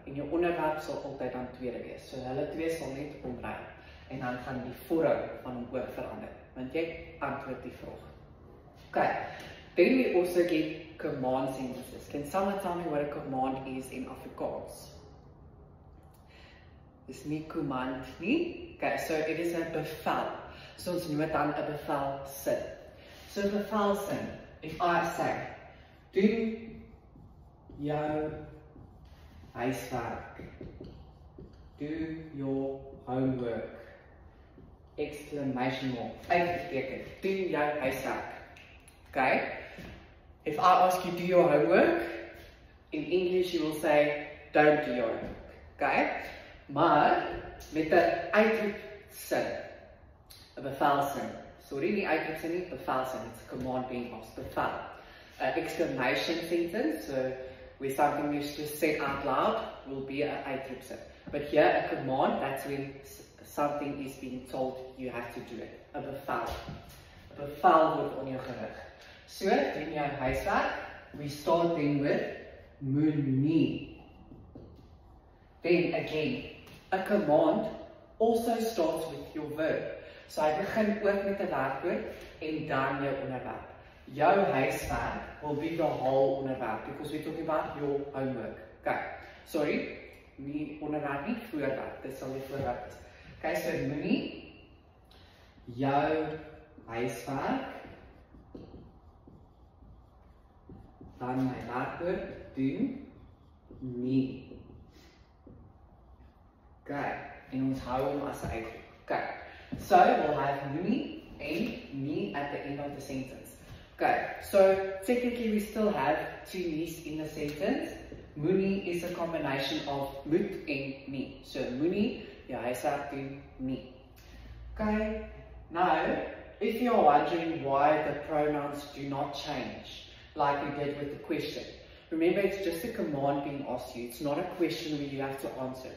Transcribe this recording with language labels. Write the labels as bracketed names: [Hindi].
[Afrikaans] En jou onderwerp sal altyd dan tweede wees. So hulle twee sal net omruil en dan gaan die vorm van hom ook verander. Want jy antwoord die vraag. [English] Okay, then we also get command sentences. Can someone tell me what a command is in Afrikaans? [Afrikaans] Dis nie command nie. [English] Okay, so it is a bevel. [Afrikaans] So ons noem dan 'n bevelsin. So bevelsin, [English] if I say, [Afrikaans] doen jou huiswerk. [English] Do your homework. Exclamation mark. Uitroepteken. [Afrikaans] Doen jou huiswerk. Okay? [English] If I ask you, do your homework, in English you will say, don't do your homework. Okay? [Afrikaans] Maar met 'n uitroepsin, 'n bevelsin. Sorry, nie uitroepsin nie, bevelsin. [English] It's a command being asked. Bevel. An exclamation sentence, so where something is just said out loud, will be an uitroepsin. But here, a command, that's when something is being told you have to do it. [Afrikaans] 'n bevel. 'n bevel word on jou gerig. So, doen jou huiswerk. [English] We start then with moenie. Then again, a command also starts with your verb. [Afrikaans] So hy begin ook met 'n werkwoord en dan jou onderwerp. Jou huiswerk [English] will be the whole onderwerp because we're talking about your homework. Okay. [Afrikaans] Sorry, nie onderwerp nie, voorwerp. Dit sal die voorwerp is. Okay, so moenie jou huiswerk, dan my werkwoord doen nie. Okay, en ons hou hom as 'n uitroep. [English] Okay, so we'll have moenie and nie at the end of the sentence. Okay, so technically we still have two me's in the sentence. Moenie is a combination of moet en nie. So [Afrikaans] moenie jou huiswerk doen nie. [English] Okay, now if you're wondering why the pronouns do not change like we did with the question, remember it's just a command being asked you. It's not a question where you have to answer.